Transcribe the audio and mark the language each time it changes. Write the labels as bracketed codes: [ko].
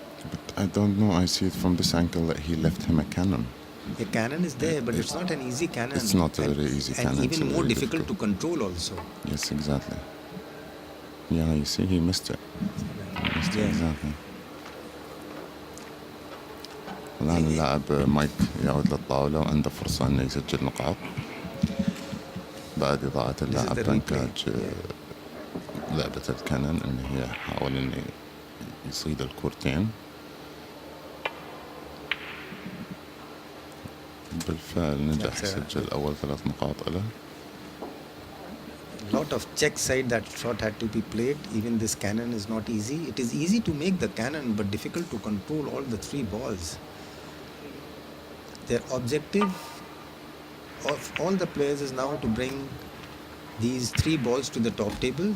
[en] But I don't know, I see it from this angle that he left him a cannon. A cannon is there, but it's not an easy cannon. It's not a very easy cannon. And It's even a more very difficult to control also. Yes, exactly. Yeah, you see, he missed it. He missed it, Yeah. exactly. [ar] الآن اللاعب مايك يعود للطاولة وعنده فرصة أنه يسجل نقاط بعد إضاعة اللاعب [en] the [ar] بانكاج لعبة الكانون، أنه هي حاول أنه يصيد الكورتين. بالفعل نجح يسجل أول 3 نقاط له. [en] Lot of check side that shot had to be played. Even this cannon is not easy. It is easy to make the cannon, but difficult to control all the 3 balls. Their objective of all the players is now to bring these 3 balls to the top table.